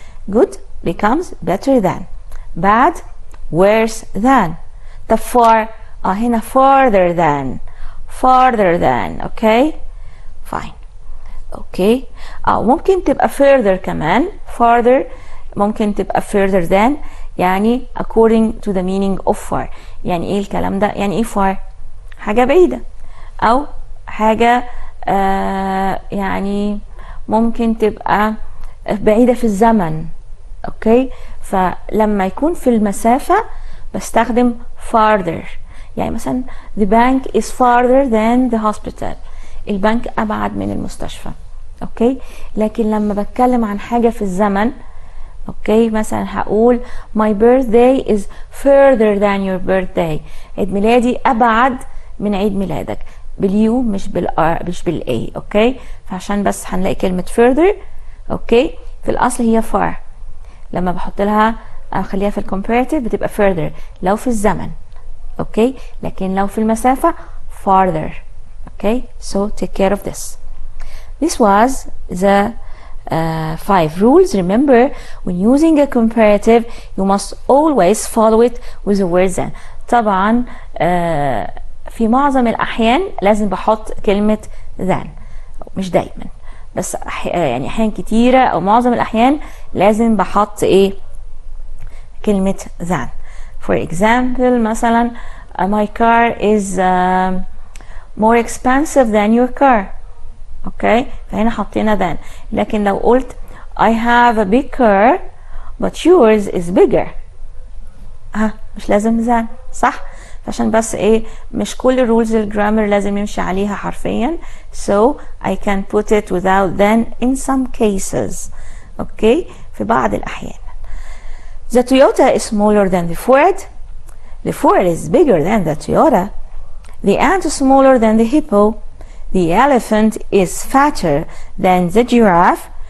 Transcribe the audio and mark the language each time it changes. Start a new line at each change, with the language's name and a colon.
English: good becomes better than. bad worse than. طب far هنا farther than. farther than. Okay fine.
Arabic: اوكي ممكن تبقى further كمان.
English: farther
Arabic: ممكن تبقى
English: further than يعني according to the meaning of far.
Arabic: يعني ايه الكلام ده؟ يعني ايه far؟ حاجة بعيدة او حاجة يعني ممكن تبقى بعيدة في الزمن. اوكي فلما يكون في المسافة بستخدم farther.
English: يعني مثلا the bank is farther than the hospital.
Arabic: البنك ابعد من المستشفى. اوكي لكن لما بتكلم عن حاجة في الزمن اوكي مثلا هقول
English: my birthday is further than your birthday.
Arabic: عيد ميلادي ابعد من عيد ميلادك باليو مش بالاي. اوكي فعشان بس هنلاقي كلمة further اوكي في الاصل هي far. لما بحط لها اخليها في الكومباراتيف بتبقى further لو في الزمن. اوكي لكن لو في المسافة farther.
English: Okay so take care of this. This was the 5 rules. Remember, when using a comparative you must always follow it with the word than.
Arabic: طبعا في معظم الأحيان لازم بحط كلمة than. مش دايما بس يعني أحيان كتيرة أو معظم الأحيان لازم بحط إيه كلمة than.
English: For example مثلا my car is more expensive than your car.
Arabic: اوكي فهنا حطينا than. لكن لو قلت
English: I have a big car but yours is bigger
Arabic: مش لازم
English: than صح.
Arabic: عشان بس ايه مش كل rules الجرامر لازم نمشي عليها حرفيا.
English: so I can put it without than in some cases.
Arabic: اوكي في بعض الأحيان.
English: The Toyota is smaller than the Ford. The Ford is bigger than the Toyota. The ant is smaller than the hippo. The elephant is fatter than the giraffe.